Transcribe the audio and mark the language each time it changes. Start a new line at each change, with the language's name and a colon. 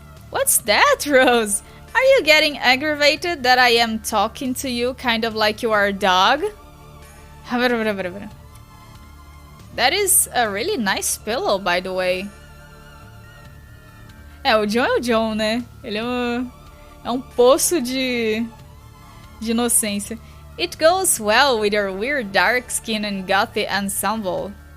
English: What's that, Rose? Are you getting aggravated that I am talking to you kind of like you are a dog? That is a really nice pillow, by the way.
Portuguese: O John, né? Ele é um poço de inocência.
English: It goes well with your weird dark skin and gothic ensemble.